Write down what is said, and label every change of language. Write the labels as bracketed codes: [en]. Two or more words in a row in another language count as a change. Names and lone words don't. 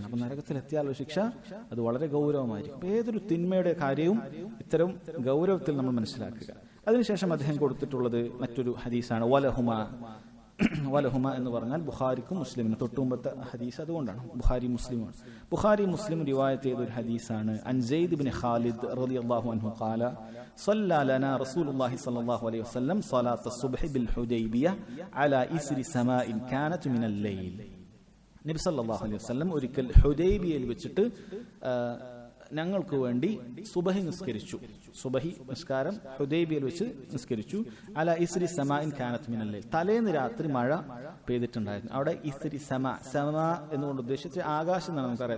[ml] അപ്പൊ നരകത്തിലെത്തിയാലുള്ള ശിക്ഷ അത് വളരെ ഗൗരവമായിരിക്കും. ഏതൊരു തിന്മയുടെ കാര്യവും ഇത്തരം ഗൗരവത്തിൽ നമ്മൾ മനസ്സിലാക്കുക. അതിനുശേഷം അദ്ദേഹം കൊടുത്തിട്ടുള്ളത് മറ്റൊരു ഹദീസാണ്. വലഹുമ എന്ന് പറഞ്ഞാൽ ബുഖാരിക്കും മുസ്ലിമിനും തൊട്ടുമുമ്പത്തെ ഹദീസ്, അതുകൊണ്ടാണ് ബുഖാരി മുസ്ലിമാണ്. ബുഖാരി മുസ്ലിം റിവായത്ത് ചെയ്ത ഒരു ഹദീസാണ്. [ar] عن سيد بن خالد رضي الله عنه قال صلى لنا رسول الله صلى الله عليه وسلم صلاة الصبح بالحديبية على إثر سماء كانت من الليل. [ml] നബി [ar] صلى الله عليه وسلم [ml] ഒരിക്കൽ ഹുദൈബിയയിൽ വെച്ചിട്ട് ഞങ്ങൾക്ക് വേണ്ടി സുബഹി നിസ്കരിച്ചു. സുബഹി നിസ്കാരം ഹുദൈബിയയിൽ വെച്ച് നിസ്കരിച്ചു. [ar] على إثر سماء كانت من الليل, [ml] തലേന്ന് രാത്രി മഴ പെയ്തിട്ടുണ്ടായിരുന്നു. അവിടെ [ar] إثر سماء [ml] എന്നുകൊണ്ട് ഉദ്ദേശിച്ച് ആകാശം എന്നാണ് നമുക്കറിയാം.